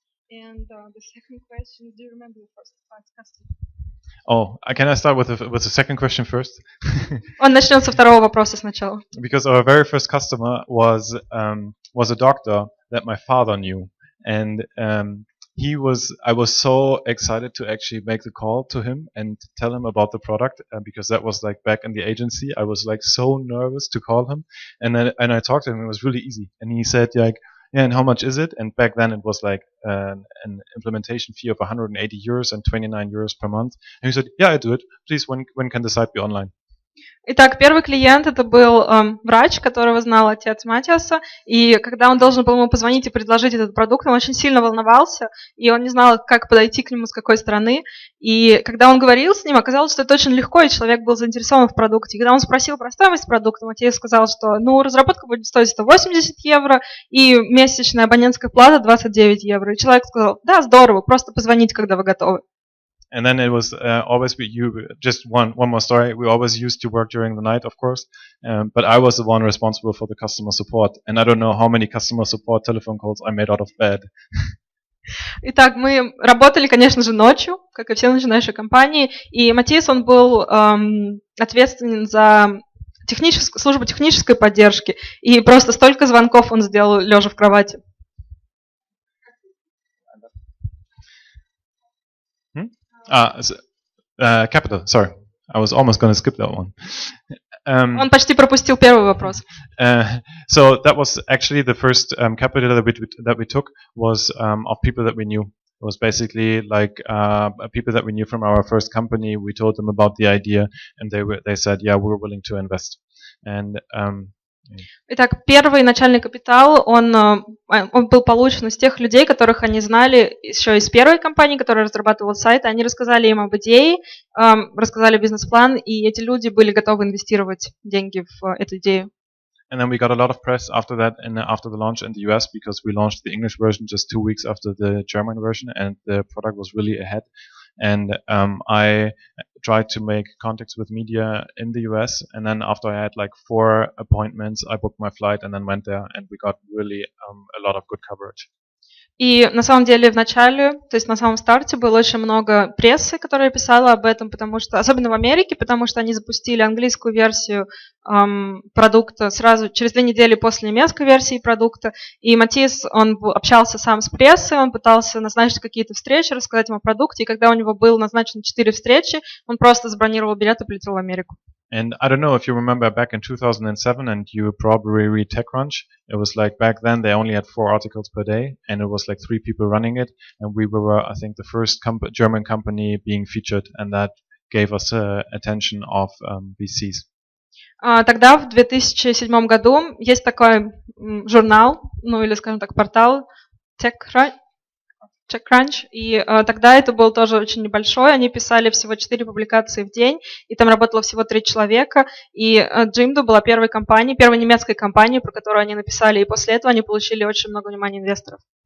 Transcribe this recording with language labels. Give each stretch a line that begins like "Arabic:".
English: And the second question is, do you remember the first customer? Oh, can I start with the second question first?
Russian: Он начнет со второго вопроса сначала.
English: Because our very first customer was a doctor that my father knew, and I was so excited to actually make the call to him and tell him about the product because that was like back in the agency. I was like so nervous to call him, and I talked to him. It was really easy, and he said like, yeah, and how much is it? And back then it was like an implementation fee of 180 euros and 29 euros per month. And he said, yeah, I do it. Please, when can the site be online?
Russian: Итак, первый клиент это был врач, которого знал отец Матиаса, и когда он должен был ему позвонить и предложить этот продукт, он очень сильно волновался, и он не знал, как подойти к нему, с какой стороны. И когда он говорил с ним, оказалось, что это очень легко, и человек был заинтересован в продукте. И когда он спросил про стоимость продукта, Матиас сказал, что разработка будет стоить 180 евро, и месячная абонентская плата 29 евро. И человек сказал, да, здорово, просто позвоните, когда вы готовы.
English: And then it was always just one more story. We always used to work during the night, of course, but I was the one responsible for the customer support, and I don't know how many customer support telephone calls I made out of bed.
Russian: Итак, мы работали, конечно же, ночью, как и все начинающие компании, и Матиас, он был ответственен за службу технической поддержки, и просто столько звонков он сделал, лежа в кровати.
English: Capital, sorry. I was almost going to skip that one.
Russian: Он почти пропустил первый вопрос.
English: So that was actually the first capital that we took was of people that we knew. It was basically like people that we knew from our first company. We told them about the idea, and they said, yeah, we're willing to invest. And
Russian: Итак, первый начальный капитал, он был получен из тех людей, которых они знали еще из первой компании, которая разрабатывала сайт. Они рассказали им об идее, рассказали бизнес-план, и эти люди были готовы инвестировать деньги в эту идею.
English: And then we got a lot of press after that and after the launch in the US because we launched the English version just 2 weeks after the German version, and the product was really ahead. And I tried to make contacts with media in the US, and then after I had like 4 appointments, I booked my flight and then went there, and we got really a lot of good coverage.
Russian: И на самом деле в начале, то есть на самом старте было очень много прессы, которая писала об этом, потому что, особенно в Америке, потому что они запустили английскую версию продукта сразу через 2 недели после немецкой версии продукта. И Matthias, он общался сам с прессой, он пытался назначить какие-то встречи, рассказать им о продукте. И когда у него было назначено 4 встречи, он просто забронировал билет и полетел в Америку.
English: And I don't know if you remember back in 2007, and you probably read TechCrunch. It was like back then they only had 4 articles per day, and it was like 3 people running it. And we were, I think, the first German company being featured, and that gave us attention of VCs.
Russian: Тогда, в 2007 году, есть такой журнал, ну или, скажем так, портал TechCrunch, и тогда это был тоже очень небольшой, они писали всего 4 публикации в день, и там работало всего 3 человека, и Jimdo была первой немецкой компанией, про которую они написали, и после этого они получили очень много внимания инвесторов.